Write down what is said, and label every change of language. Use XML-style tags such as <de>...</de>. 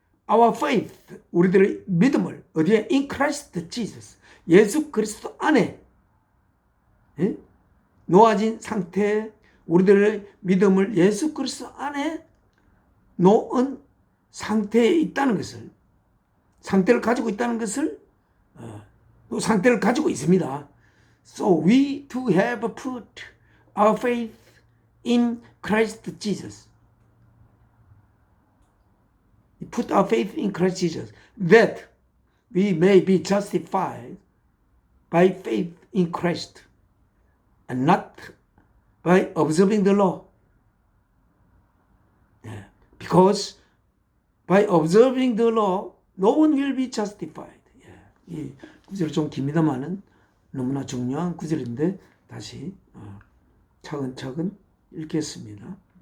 <en>Our faith,</en> <ko>우리들의 믿음을 어디에?</ko> <en>In Christ Jesus,</en> <ko>예수 그리스도 안에 놓아진 상태, 우리들의 믿음을 예수 그리스도 안에 놓은 상태에 있다는 것을, 상태를 가지고 있다는 것을, 또 상태를 가지고 있습니다.</ko> <en>So we to have put our faith in Christ Jesus. Put our faith in Christ Jesus, that we may be justified by faith in Christ, and not by observing the law. Because by observing the law, no one will be justified.</en> <ko>이 구절이 좀 깁니다만은 너무나 중요한 구절인데 다시 차근차근 읽겠습니다.</ko>